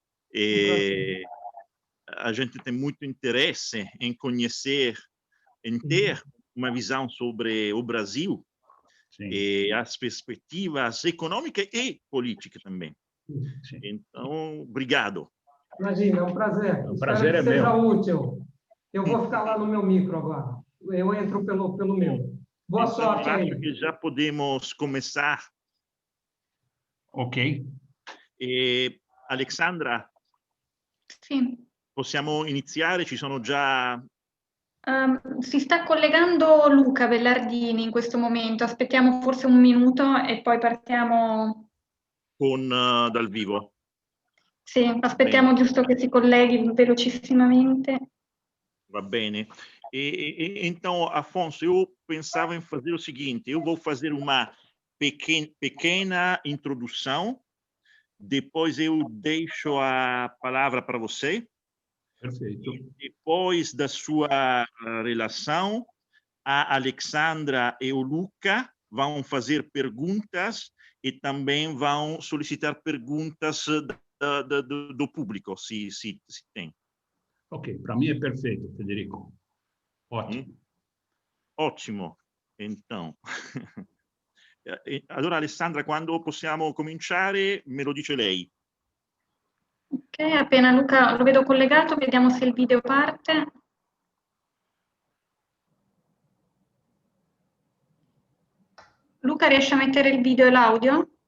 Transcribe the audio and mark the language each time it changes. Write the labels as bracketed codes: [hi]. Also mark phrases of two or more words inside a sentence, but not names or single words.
[pt] A gente tem muito interesse em conhecer, em ter uma visão sobre o Brasil, e as perspectivas econômicas e políticas também. Sim. Então, obrigado. Imagina, é um prazer. O prazer Espero que é seja meu. útil. Eu vou ficar lá no meu micro agora. Eu entro pelo meu. Boa Então, sorte aí. acho que já podemos começar. Ok. Alexandra, [it] Sì. possiamo iniziare? Ci sono già... Si sta collegando Luca Bellardini in questo momento. Aspettiamo forse un minuto e poi partiamo. dal vivo. Sì, aspettiamo giusto che si colleghi velocissimamente. Va bene. [pt] Então, Afonso, eu pensava em fazer o seguinte: eu vou fazer uma pequena introdução, depois eu deixo a palavra para você. Perfeito. Depois da sua relação, a Alexandra e o Luca vão fazer perguntas e também vão solicitar perguntas do público, se tem. Ok, para mim é perfeito, Federico. Ótimo. Ótimo. Então, [it] allora Alessandra, quando possiamo cominciare, me lo dice lei. Ok, appena Luca lo vedo collegato, vediamo se il video parte. Luca, riesci a mettere il video e l'audio?